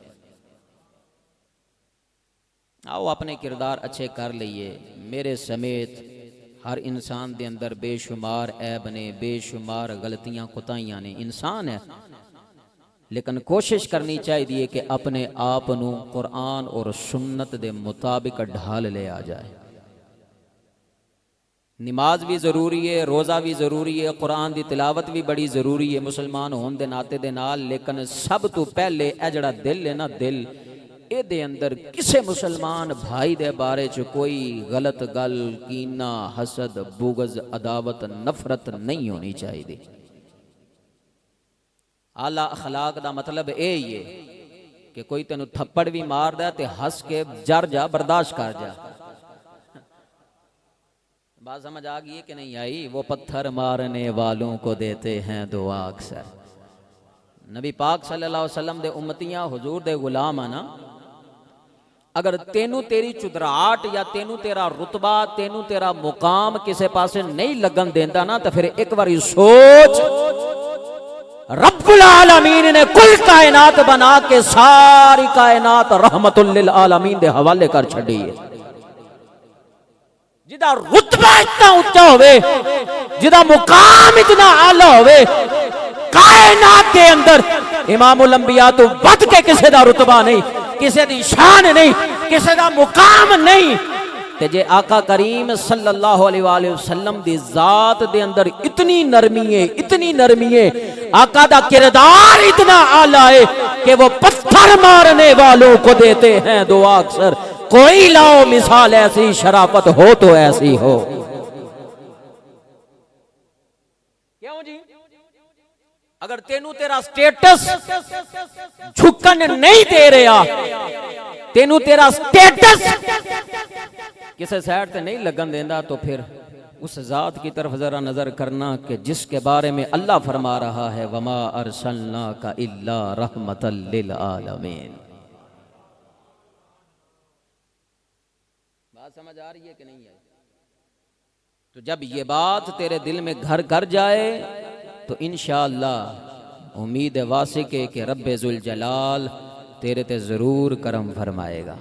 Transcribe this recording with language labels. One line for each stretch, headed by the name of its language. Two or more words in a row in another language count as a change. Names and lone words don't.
Punjabi: آؤ اپنے کردار اچھے کر لئیے، میرے سمیت ہر انسان دے اندر بے شمار عیب نے، بے شمار غلطیاں کوتاہیاں نے، انسان ہے، لیکن کوشش کرنی چاہیے کہ اپنے آپ نو قرآن اور سنت دے مطابق ڈھال لے آ جائے۔ نماز بھی ضروری ہے، روزہ بھی ضروری ہے، قرآن دی تلاوت بھی بڑی ضروری ہے مسلمان ہون دے ناتے دے نال، لیکن سب تو پہلے اے جڑا دل ہے نا، دل اے دے اندر کسے مسلمان بھائی دے بارے چ کوئی غلط گل، کینہ، حسد، بغض، عداوت، نفرت نہیں ہونی چاہیے۔ اعلیٰ اخلاق دا مطلب اے ہی ہے کہ کوئی تینوں تھپڑ بھی مار دے تے ہنس کے جر جا، برداشت کر جا۔
Urdu: بات سمجھ آگئی ہے کہ نہیں آئی؟ وہ پتھر مارنے والوں کو دیتے ہیں دعا اکثر۔
Punjabi: نبی پاک
Arabic: صلی اللہ علیہ وسلم
Punjabi: دے امتیاں، حضور دے غلام آنا، اگر تینوں تیری چدراہٹ یا تینوں تیرا رتبہ، تینوں تیرا مقام کسے پاسے نہیں لگن دیندا نا، تو پھر ایک باری سوچ، رب العالمین نے کل کائنات بنا کے ساری کائنات رحمت للعالمین دے حوالے کر چھڑی ہے۔ جدا رتبہ اتنا اونچا ہوئے، جدا مقام اتنا اعلیٰ ہوئے، کائنات کے اندر امام الانبیاء تو بد کے کسے دا رتبہ نہیں، کسے دی شان نہیں، کسے دا مقام نہیں، تے جے آقا کریم
Arabic: صلی اللہ علیہ وآلہ وسلم
Punjabi: دی ذات دے اندر اتنی نرمی ہے، اتنی نرمی ہے، آقا دا کردار اتنا اعلیٰ ہے کہ
Urdu: وہ پتھر مارنے والوں کو دیتے ہیں دعا اکثر۔ کوئی لاؤ مثال ایسی، شرافت ہو تو ایسی ہو۔ کیوں جی؟
Punjabi: اگر تینوں تیرا سٹیٹس جھکن نہیں دے رہا، تینوں تیرا سٹیٹس کسے سائڈ تے نہیں لگن دینا،
Urdu: تو پھر اس ذات کی طرف ذرا نظر کرنا کہ جس کے بارے میں اللہ فرما رہا ہے
Arabic: وَمَا أَرْسَلْنَاكَ إِلَّا رَحْمَةً لِلْعَالَمِينَ۔
Urdu: بات سمجھ آ رہی ہے کہ نہیں ہے؟ تو جب یہ بات تیرے دل میں گھر کر جائے تو انشاءاللہ امید واسق ہے کہ رب ذوالجلال تیرے تے ضرور کرم فرمائے گا۔